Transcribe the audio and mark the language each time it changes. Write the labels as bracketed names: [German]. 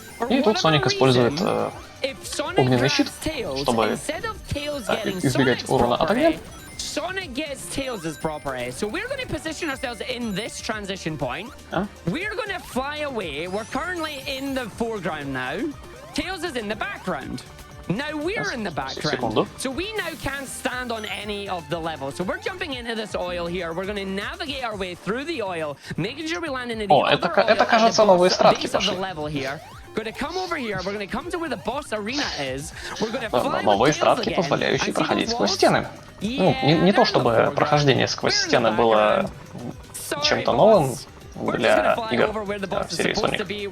[Russian] И тут Соник использует огненный щит, чтобы избегать урона от огня. [English] Sonic gets Tails' property. So we're going to position ourselves in this transition point. We're going to fly away. We're currently in the foreground now. Tails is in the background. Now we're in the background. So we now can't stand on any of the levels. So we're jumping into this oil here. We're going to navigate our way through the oil, making sure we land in the other oil at the base of the level here. Going to come over here. We're going to come to where the boss arena is. We're going to fly [Russian] новые стратки, позволяющие проходить сквозь стены. Ну, не то чтобы прохождение сквозь стены было чем-то новым для игр в серии Sonic.